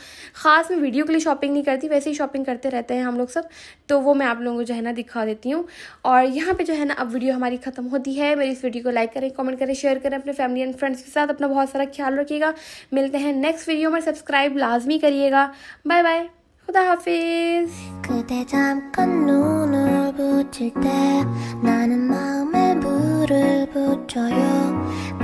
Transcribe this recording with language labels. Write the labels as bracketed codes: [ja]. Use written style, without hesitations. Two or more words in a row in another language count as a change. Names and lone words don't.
[hi] ख़ास मैं वीडियो के लिए शॉपिंग नहीं करती, वैसे ही शॉपिंग करते रहते हैं हम लोग सब, तो वो मैं आप लोगों को जो है ना दिखा देती हूँ। और यहाँ पर जो है ना अब वीडियो हमारी ख़त्म होती है। मेरी इस वीडियो को लाइक करें, कमेंट करें, शेयर करें अपने [en] family and friends [hi] के साथ। अपना बहुत सारा ख्याल रखिएगा। मिलते हैं [en] next video [hi] में, सब्सक्राइब लाजमी करिएगा। [en] bye bye, [hi] खुदा हाफिज़। [ko] 그대 잠깐 눈을 붙일 때 나는 마음에 불을 붙여요.